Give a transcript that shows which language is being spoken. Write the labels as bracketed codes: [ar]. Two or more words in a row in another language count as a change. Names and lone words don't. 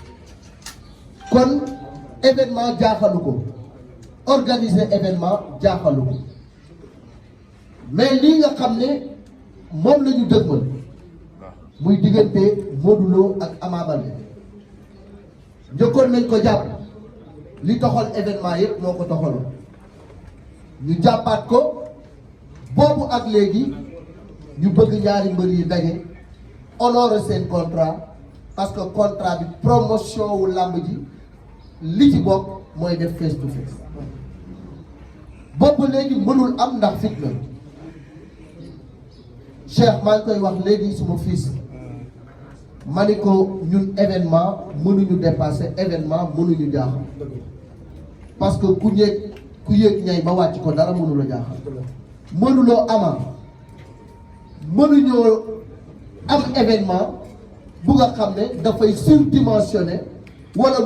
[wo] kon événement jaaxalu ko [fr] organiser événement [wo] jaaxalu ko mais lii nga xam ne moom la ñu dëgmal muy diggante Modou Lo ak Ama Baldé njëkkoon nañ ko jàpp li toxal événement yëpp moo ko toxaloon ñu jàppaat ko boobu ak léegi ñu bëgg ñaari mbër yi daje honorer seen contrat [fr] parce que contrat [wo] bi promotion wu làmb ji li ci bokk mooy def [en] face to face [wo] boobu léegi mënul am ndax fit la Cheikh maa ngi koy wax léegi suma fils ma ni ko ñun événement mënuñu [fr] dépasser événement [wo] mënuñu jaaxal [fr] parce que [wo] ku yéeg ñay ba wàcc ko dara mënula jaaxal mënuloo Ama mënuñoo am événement bu nga xam ne dafay surdimensionné wala